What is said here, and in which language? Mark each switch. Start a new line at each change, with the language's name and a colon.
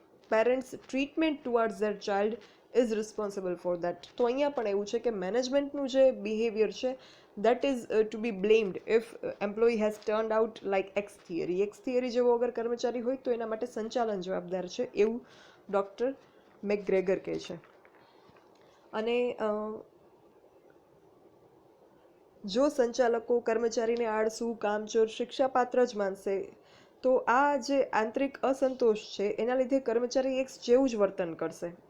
English: Parents treatment towards their child is responsible for that.
Gujarati: તો અહીંયા પણ એવું છે કે મેનેજમેન્ટનું જે બિહેવિયર છે
English: that is to be blamed if employee has turned out like X theory.
Gujarati: X theory જેવો અગર કર્મચારી હોય તો એના માટે સંચાલન જવાબદાર છે, એવું ડૉક્ટર મેકગ્રેગર કહે છે. અને જો સંચાલકો કર્મચારીને આળસુ, કામચોર, શિક્ષાપાત્ર જ માનશે તો આ જે આંતરિક અસંતોષ છે એના લીધે કર્મચારી એક જેવું જ વર્તન કરશે.